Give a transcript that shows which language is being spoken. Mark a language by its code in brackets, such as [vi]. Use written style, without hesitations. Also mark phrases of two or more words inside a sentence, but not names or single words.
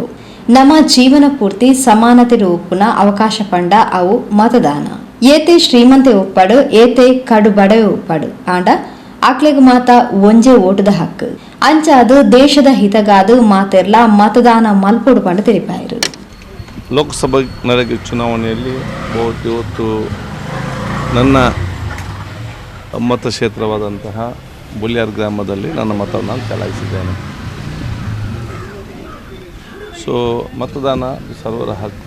[tcy] ನಮ್ಮ ಜೀವನ ಪೂರ್ತಿ ಸಮಾನತೆ ಒಪ್ಪುನ ಅವಕಾಶ ಪಂಡ ಅವು ಮತದಾನ. ಏತೆ ಶ್ರೀಮಂತೆ ಒಪ್ಪಡು ಏತೆ ಕಡು ಬಡವೆ ಒಪ್ಪಡು ಆಂಡ ಆಕ್ಲೆಗ್ ಮಾತ ಒಂಜೆ ಓಟದ ಹಕ್ಕು ಅಂಚಾದು ದೇಶದ ಹಿತಗಾದು ಮಾತೆರ್ಲ ಮತದಾನ ಮಲ್ಪೊಡು ಪಂಡ ತಿಳಿಪಾಯರು. [kn] ಲೋಕಸಭಾ ನಡೆದ ಚುನಾವಣೆಯಲ್ಲಿ ಇವತ್ತು ನನ್ನ ಮತಕ್ಷೇತ್ರವಾದಂತಹ ಬೋಳ್ಯಾರ್ ಗ್ರಾಮದಲ್ಲಿ ನನ್ನ ಮತವನ್ನು ನಾನು ಚಲಾಯಿಸಿದ್ದೇನೆ. ಸೊ ಮತದಾನ ಸರ್ವರ ಹಕ್ಕು.